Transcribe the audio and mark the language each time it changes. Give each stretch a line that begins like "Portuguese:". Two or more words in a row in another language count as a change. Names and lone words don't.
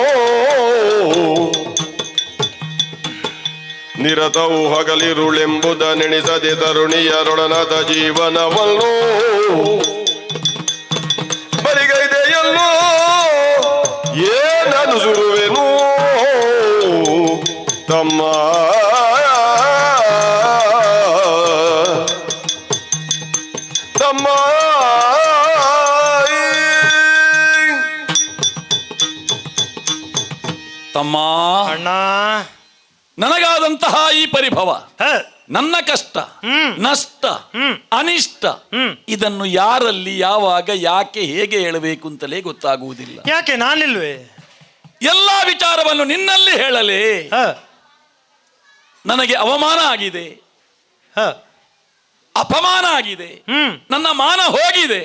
Kannada: ನಿರತವು ಹಗಲಿರುಳೆಂಬುದ ನೆನೆಸದೆ ತರುಣಿಯರೊಡನಾದ ಜೀವನವನ್ನು ಬರಿಗೈದೆಯಲ್ಲೋ ಏನನು ಸುರುವೆನು ತಮ್ಮ, ತಮ್ಮ ತಮ್ಮ, ಅಣ್ಣ, ನನಗಾದಂತಹ ಈ ಪರಿಭವ, ನನ್ನ ಕಷ್ಟ, ನಷ್ಟ, ಅನಿಷ್ಟ, ಇದನ್ನು ಯಾರಲ್ಲಿ ಯಾವಾಗ ಯಾಕೆ ಹೇಗೆ ಹೇಳಬೇಕು ಅಂತಲೇ ಗೊತ್ತಾಗುವುದಿಲ್ಲ. ಯಾಕೆ ನಾನಿಲ್ವೇ? ಎಲ್ಲಾ ವಿಚಾರವನ್ನು ನಿನ್ನಲ್ಲಿ ಹೇಳಲೇ ನನಗೆ ಅವಮಾನ ಆಗಿದೆ, ಅಪಮಾನ ಆಗಿದೆ, ನನ್ನ ಮಾನ ಹೋಗಿದೆ.